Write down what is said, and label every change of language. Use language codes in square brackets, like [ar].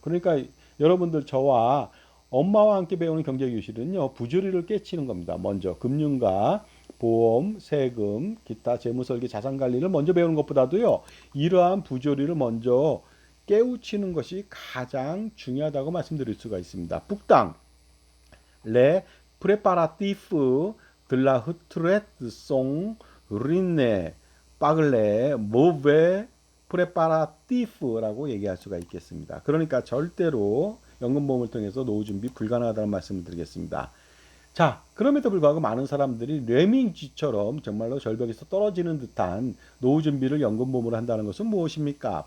[ko] 그러니까 여러분들 저와 엄마와 함께 배우는 경제교실은요 부조리를 깨치는 겁니다. 먼저 금융과 보험, 세금, 기타 재무설계, 자산관리를 먼저 배우는 것보다도요 이러한 부조리를 먼저 깨우치는 것이 가장 중요하다고 말씀드릴 수가 있습니다. [fr] 북당 les préparatifs de la retraite sont ruinés par les mauvais préparatifs [ko] 라고 얘기할 수가 있겠습니다. 그러니까 절대로 연금보험을 통해서 노후 준비 불가능하다는 말씀을 드리겠습니다. 자, 그럼에도 불구하고 많은 사람들이 레밍쥐처럼 정말로 절벽에서 떨어지는 듯한 노후 준비를 연금보험으로 한다는 것은 무엇입니까?